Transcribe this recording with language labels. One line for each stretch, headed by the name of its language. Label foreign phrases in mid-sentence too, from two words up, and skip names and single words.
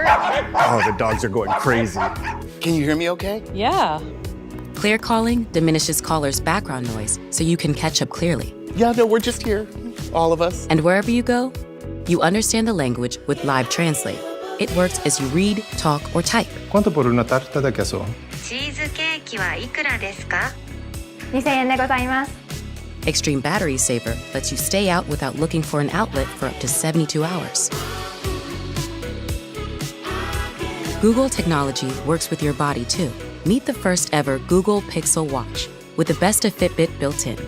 English: Oh, the dogs are going crazy. Can you hear me okay? Yeah. Clear calling diminishes callers' background noise so you can catch up clearly. Yeah, no, we're just here, all of us. And wherever you go, you understand the language with Live Translate. It works as you read, talk, or type.
Spanish: ¿Cuánto por una tarta de queso?
Japanese: チーズケーキはいくらですか? 2000円でございます。
English: Extreme Battery Saver lets you stay out without looking for an outlet for up to 72 hours. Google technology works with your body too. Meet the first ever Google Pixel Watch with the best of Fitbit built in.